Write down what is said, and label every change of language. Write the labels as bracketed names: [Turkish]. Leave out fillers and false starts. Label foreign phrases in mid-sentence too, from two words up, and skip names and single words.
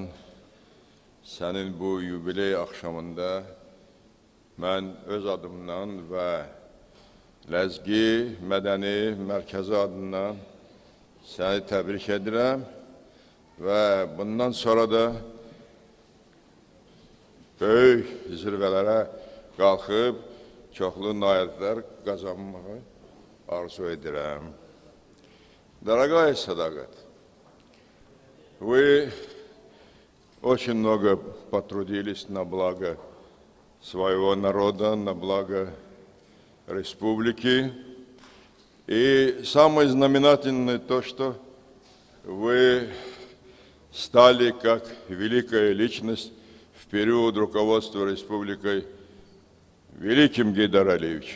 [Azerbaijani] Sənin bu yubiley axşamında mən öz adımdan və Ləzgi Mədəni Mərkəzi adından səni təbrik edirəm və bundan sonra da böyük zirvələrə qalxıb çoxlu nailiyyətlər qazanmağı arzu edirəm. [Russian] Дорогая Садагат, вы очень много потрудились на благо своего народа, на благо республики. И самое знаменательное то, что вы стали как великая личность в период руководства республикой великим Гейдар Алиевичем.